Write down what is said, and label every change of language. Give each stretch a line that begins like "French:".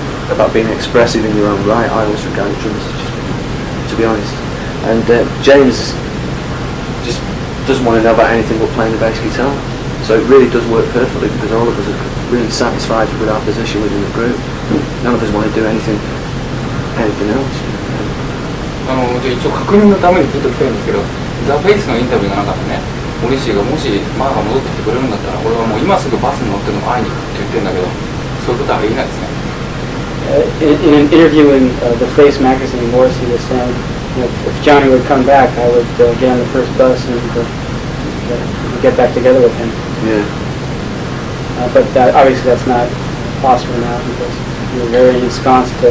English: About being expressive in your own right. I always regard drums as just, to be honest. And James just doesn't want to know about anything but playing the bass guitar. So it really does work perfectly, because all of us are really satisfied with our position within the group. None of us want to do anything else.
Japanese: じゃあ一応確認のためにずっと来てるんですけど、ザ・フェイスのインタビューの中でね、モリシーがもしマーが戻ってきてくれるんだったら、俺はもう今すぐバスに乗ってでも会いに行くって言ってるんだけど、そういうことはありえないですね。
English: In an interview in the Face magazine, Morrissey was saying, if Johnny would come back, I would get on the first bus and get back together with him. Yeah. But obviously that's not possible now because you're very ensconced.